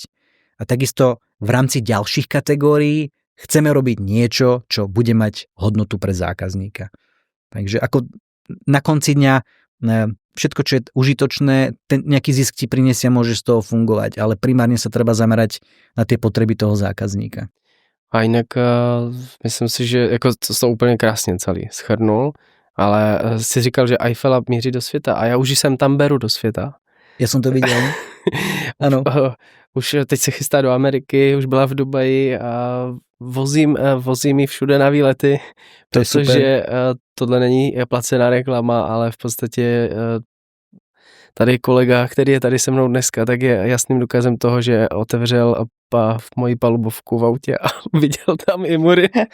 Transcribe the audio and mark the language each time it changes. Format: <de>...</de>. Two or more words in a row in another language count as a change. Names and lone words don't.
<sk>A takisto v rámci ďalších kategórií chceme robiť niečo, čo bude mať hodnotu pre zákazníka. Takže ako na konci dňa všetko, čo je užitočné, ten nejaký zisk ti prinesie, môže z toho fungovať, ale primárne sa treba zamerať na tie potreby toho zákazníka.</sk> <cs>A jinak myslím si, že jako to úplně krásně celý shrnul, ale si říkal, že Eiffela míří do světa a já už jsem tam beru do světa.</cs> <sk>Ja som to videl. Ano.</sk> <cs>Už teď se chystá do Ameriky, už byla v Dubaji a vozím ji všude na výlety, protože tohle není placená reklama, ale v podstatě tady kolega, který je tady se mnou dneska, tak je jasným důkazem toho, že otevřel moji palubovku v autě a viděl tam i mury.</cs>